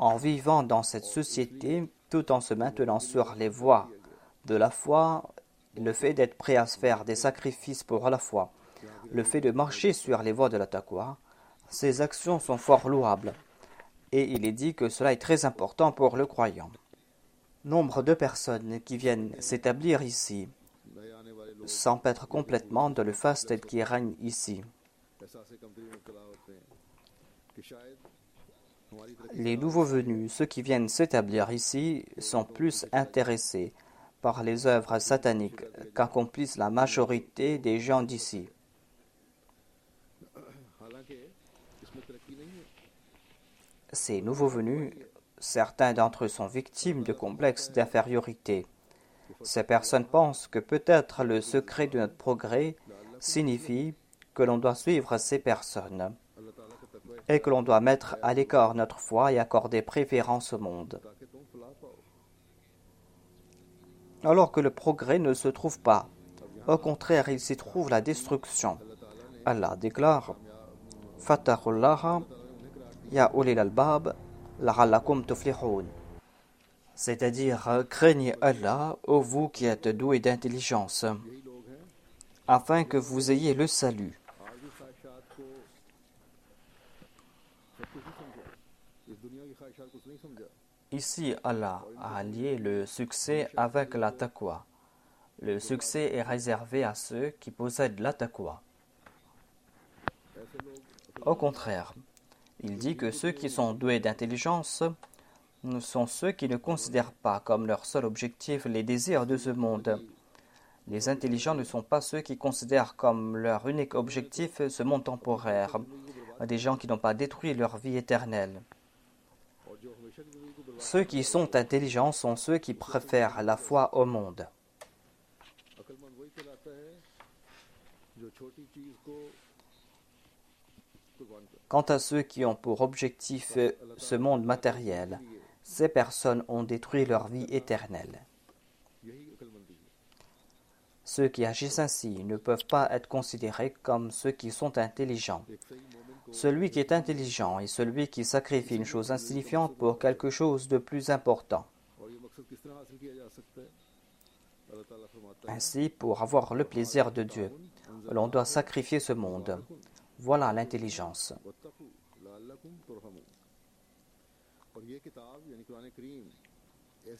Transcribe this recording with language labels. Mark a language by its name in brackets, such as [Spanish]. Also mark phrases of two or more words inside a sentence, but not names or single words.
[French] en vivant dans cette société tout en se maintenant sur les voies de la foi, le fait d'être prêt à se faire des sacrifices pour la foi, le fait de marcher sur les voies de la taqwa, ces actions sont fort louables. Et il est dit que cela est très important pour le croyant. Nombre de personnes qui viennent s'établir ici [Urdu] نئے آنے والے لوگ [French] s'empêtrent complètement dans le faste qui règne ici. [Urdu] احساس کمتری میں مبتلا ہوتے ہیں کہ شاید ہماری ترقی [French] Les nouveaux venus, ceux qui viennent s'établir ici, sont plus intéressés par les œuvres sataniques qu'accomplissent la majorité des gens d'ici. [Urdu] حالانکہ اس میں ترقی نہیں ہے [French] Ces nouveaux venus, certains d'entre eux sont victimes de complexes d'infériorité. Ces personnes pensent que peut-être le secret de notre progrès signifie que l'on doit suivre ces personnes [Urdu] اللہ تعالیٰ کا تقویٰ [French] et que l'on doit mettre à l'écart notre foi et accorder préférence au monde. [Urdu] تاکہ تم فلاح پاؤ [French] Alors que le progrès ne se trouve pas. Au contraire, il s'y trouve la destruction. Allah déclare [Arabic] فاتقوا الله يا أولي الألباب لعلكم تفلحون. [French] C'est-à-dire, craignez Allah, ô vous qui êtes doués d'intelligence, [Urdu] یہی لوگ ہیں [French] afin que vous ayez le salut. [Urdu] آج بھی خواہشات کو سب کچھ نہیں سمجھا اس دنیا کی خواہشات کچھ نہیں سمجھا [French] Ici, Allah a lié le succès avec la taqwa. Le succès est réservé à ceux qui possèdent la taqwa. [Urdu] ایسے لوگ [French] Au contraire, il dit que ceux qui sont doués d'intelligence sont ceux qui ne considèrent pas comme leur seul objectif les désirs de ce monde. Les intelligents ne sont pas ceux qui considèrent comme leur unique objectif ce monde temporaire, des gens qui n'ont pas détruit leur vie éternelle. [Urdu] اور جو ہمیشہ کی زندگی کو برباد [French] Ceux qui sont intelligents sont ceux qui préfèrent la foi au monde. [Urdu] عقلمند وہی کہلاتا ہے جو چھوٹی چیز کو قربان کر [French] Quant à ceux qui ont pour objectif ce monde matériel, ces personnes ont détruit leur vie éternelle. [Urdu] یہی عقلمندی ہے [French] Ceux qui agissent ainsi ne peuvent pas être considérés comme ceux qui sont intelligents. [Urdu] ایک صحیح مومن کو [French] Celui qui est intelligent est celui qui sacrifie une chose insignifiante pour quelque chose de plus important. [Urdu] اور یہ مقصد کس طرح حاصل کیا جا سکتا ہے اللہ تعالیٰ فرماتا ہے [French] Ainsi, pour avoir le plaisir de Dieu, l'on doit sacrifier ce monde. Voilà l'intelligence. [Arabic] واتقوا لعلكم ترحمون [Urdu] اور یہ کتاب یعنی قرآن کریم ایسے